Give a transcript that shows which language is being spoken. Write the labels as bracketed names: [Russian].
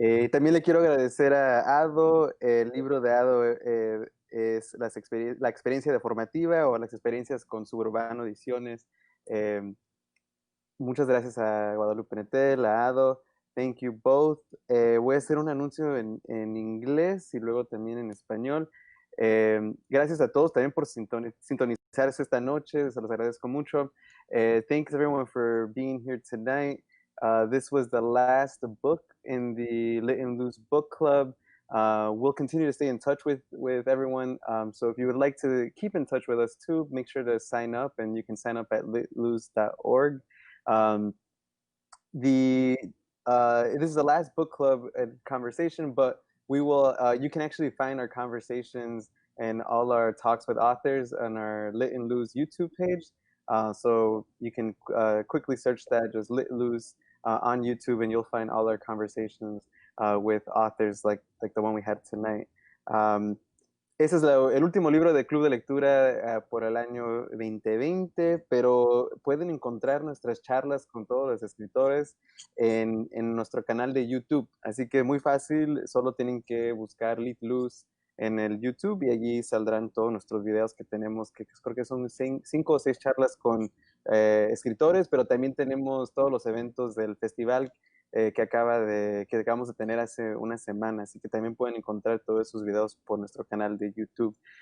[Spanish] También le quiero agradecer a Ado. El libro de Ado es la experiencia de formativa o las experiencias con Suburbano Ediciones. Eh, Muchas gracias a Guadalupe Nettel, a Ado. [English] Thank you both. [Spanish] Voy a hacer un anuncio en inglés y luego también en español. Gracias a todos también por sintonizarse esta noche. Se los agradezco mucho. [English] Thanks everyone for being here tonight. This was the last book in the Lit and Loose book club. We'll continue to stay in touch with everyone. So if you would like to keep in touch with us too, make sure to sign up, and you can sign up at litloose.org. Um, this is the last book club conversation, but we will. You can actually find our conversations and all our talks with authors on our Lit and Lose YouTube page. So you can quickly search that, just Lit Lose on YouTube, and you'll find all our conversations with authors like the one we had tonight. [Spanish] Ese es el último libro de Club de Lectura por el año 2020, pero pueden encontrar nuestras charlas con todos los escritores en nuestro canal de YouTube. Así que muy fácil, solo tienen que buscar Lit Luz en el YouTube y allí saldrán todos nuestros videos que tenemos, que creo que son 5 o 6 charlas con escritores, pero también tenemos todos los eventos del festival que acabamos de tener hace una semana, así que también pueden encontrar todos esos videos por nuestro canal de YouTube.